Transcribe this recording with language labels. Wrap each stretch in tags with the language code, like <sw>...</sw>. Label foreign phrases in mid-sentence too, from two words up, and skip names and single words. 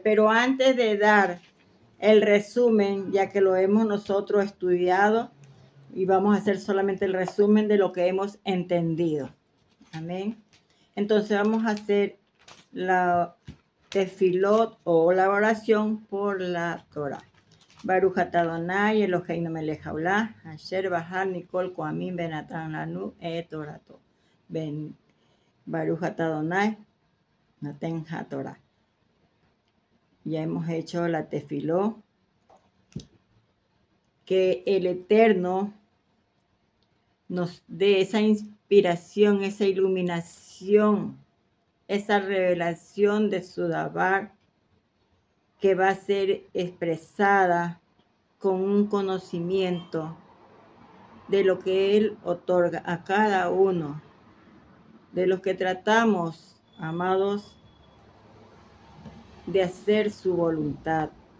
<es>Pero antes de dar el resumen, ya que lo hemos nosotros estudiado, y vamos a hacer solamente el resumen de lo que hemos entendido. Amén. Entonces vamos a hacer la tefilot o la oración por la Torah.</es> <he>ברוך אתה אדני אלהינו מלך העולם אשר בחר מכל העמים ונתן לנו את תורתו. בן ברוך אתה אדני נותן התורה.</he> <es>Ya hemos hecho la tefiló. Que el Eterno nos dé esa inspiración, esa iluminación, esa revelación de su Dabar que va a ser expresada con un conocimiento de lo que Él otorga a cada uno de los que tratamos, amados, de hacer su voluntad.</es>